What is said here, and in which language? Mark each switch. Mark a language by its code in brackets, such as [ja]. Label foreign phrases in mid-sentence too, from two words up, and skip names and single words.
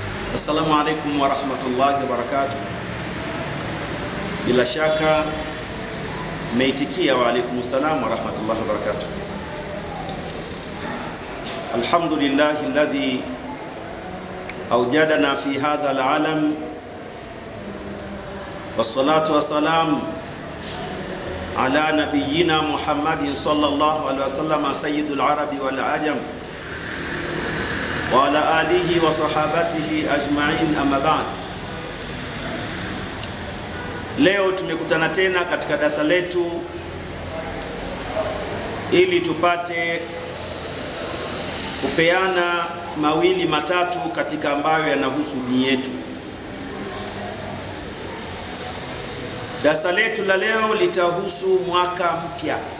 [ar] السلام عليكم ورحمة الله وبركاته. [sw] Bila shaka meitikia [ar] وعليكم السلام ورحمة الله وبركاته. الحمد لله الذي أوجدنا في هذا العالم والصلاة والسلام على نبينا محمد صلى الله عليه وسلم سيد العرب والعجم وعلى آله وصحابته أجمعين أما بعد. [sw] Leo tumekutana tena katika darasa letu ili tupate kupeana mawili matatu katika ambayo yanahusu dini yetu. Darasa letu la leo litahusu mwaka mpya.